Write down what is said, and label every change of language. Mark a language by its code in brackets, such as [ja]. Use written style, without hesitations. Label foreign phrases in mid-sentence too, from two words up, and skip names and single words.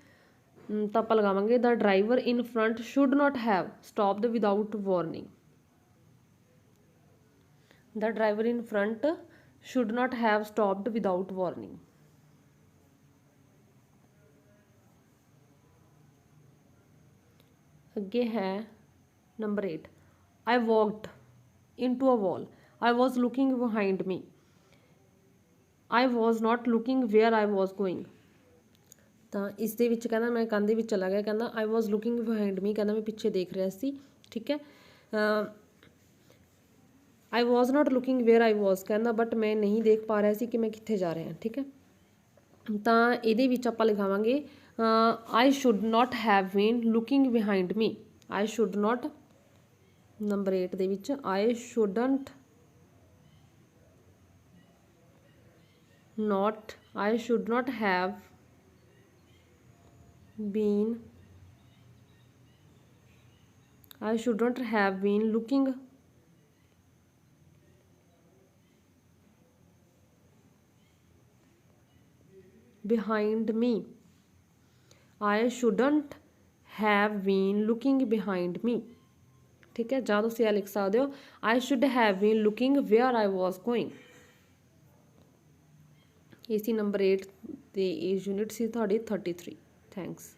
[pa] ਤਾਂ ਆਪਾਂ ਲਗਾਵਾਂਗੇ [en] the driver in front should not have stopped without warning. the driver in front should not have stopped without warning. [pa] ਅੱਗੇ ਹੈ ਨੰਬਰ 8, [en] I walked into a wall, I was looking behind me, I was not looking where I was going। [pa] ਤਾਂ ਇਸ ਦੇ ਵਿੱਚ ਕਹਿੰਦਾ ਮੈਂ ਕੰਨ ਦੇ ਵਿੱਚ ਚਲਾ ਗਿਆ, ਕਹਿੰਦਾ [en] I was looking behind me, [pa] ਕਹਿੰਦਾ ਮੈਂ ਪਿੱਛੇ ਦੇਖ ਰਿਹਾ ਸੀ। ਠੀਕ ਹੈ। [en] I was not looking where I was, [pa] ਕਹਿੰਦਾ ਬਟ ਮੈਂ ਨਹੀਂ ਦੇਖ ਪਾ ਰਿਹਾ ਸੀ ਕਿ ਮੈਂ ਕਿੱਥੇ ਜਾ ਰਿਹਾ। ਠੀਕ ਹੈ। ਤਾਂ ਇਹਦੇ ਵਿੱਚ ਆਪਾਂ ਲਿਖਾਵਾਂਗੇ [en] I should not have been looking behind me, I should not, [pa] ਨੰਬਰ 8 ਦੇ ਵਿੱਚ [en] I shouldn't not, I should not have been, I shouldn't have been looking behind me, I shouldn't have been looking behind me। [pa] ਠੀਕ ਹੈ। ਜਾਂ ਤੁਸੀਂ ਇਹ ਲਿਖ ਸਕਦੇ ਹੋ [en] I should have been looking where I was going। [pa] ਇਹ ਸੀ ਨੰਬਰ 8 ਤੇ ਇਹ ਯੂਨਿਟ ਸੀ ਤੁਹਾਡੀ 33। ਥੈਂਕਸ।